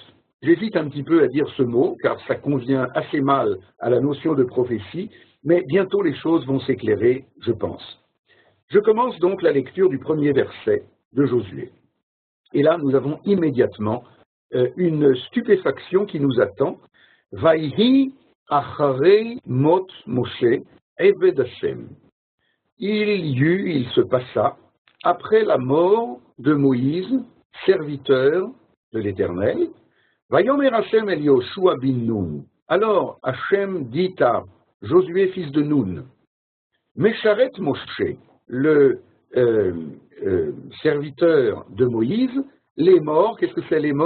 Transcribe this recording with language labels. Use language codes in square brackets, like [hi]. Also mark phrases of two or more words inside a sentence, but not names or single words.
[fr] J'hésite un petit peu à dire ce mot, car ça convient assez mal à la notion de prophétie, mais bientôt les choses vont s'éclairer, je pense. Je commence donc la lecture du premier verset de Josué. Et là, nous avons immédiatement une stupéfaction qui nous attend. [he] ויהי אחרי מות משה עבד השם. [fr] Il se passa, après la mort de Moïse, serviteur de l'Éternel, [he] ויאמר השם אל יהושע בן נון. [fr] Alors Hashem dit à Josué, fils de Nun, [he] משרת משה, [fr] le serviteur de Moïse, les morts, qu'est-ce que c'est les morts?